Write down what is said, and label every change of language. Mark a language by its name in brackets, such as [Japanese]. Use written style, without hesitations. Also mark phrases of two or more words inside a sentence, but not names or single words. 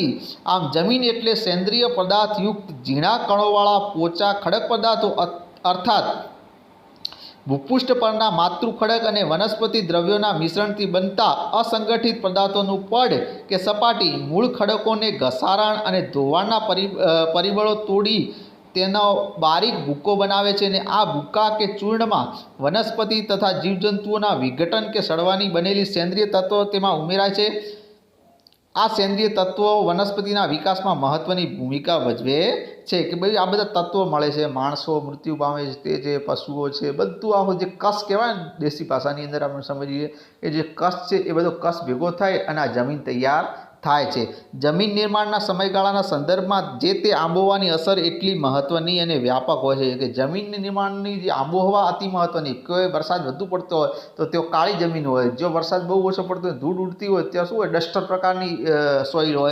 [Gujarati] આમ જમીન એટલે સેંદ્રિય પદાર્થયુક્ત ઝીણા કણોવાળા પોચા ખડક પદાર્થો અર્થાત ભૂપૃષ્ઠ પરના માતૃ ખડક અને વનસ્પતિ દ્રવ્યોના મિશ્રણથી બનતા અસંગઠિત પદાર્થોનું પડ કે સપાટી મૂળ ખડકોને ઘસારણ અને ધોવાણના પરિબળો તોડી તેનો બારીક ભૂકો બનાવે છે। અને આ ભૂકા કે ચૂર્ણમાં વનસ્પતિ તથા જીવજંતુઓના વિઘટન કે સડવાની બનેલી સેંદ્રિય તત્વો તેમાં ઉમેરાય છે। આ સેંદ્રિય તત્વો વનસ્પતિના વિકાસમાં મહત્વની ભૂમિકા ભજવે છે। કે ભાઈ આ બધા તત્વો મળે છે, માણસો મૃત્યુ પામે છે, તે જે પશુઓ છે, બધું આ જે કસ કહેવાય દેશી ભાષાની અંદર આપણે સમજીએ કે જે કસ છે એ બધો કસ ભેગો થાય અને આ જમીન તૈયાર થાય છે। જમીન નિર્માણના સમયગાળાના સંદર્ભમાં જે તે આબોહવાની અસર એટલી મહત્વની અને વ્યાપક હોય છે કે જમીન નિર્માણની જે આબોહવા અતિ મહત્વની। કોઈ વરસાદ વધુ પડતો હોય તો ત્યાં કાળી જમીન હોય, જો વરસાદ બહુ ઓછો પડતો હોય, ધૂળ ઉડતી હોય, ત્યાં શું હોય ડસ્ટર પ્રકારની સોઇલ હોય।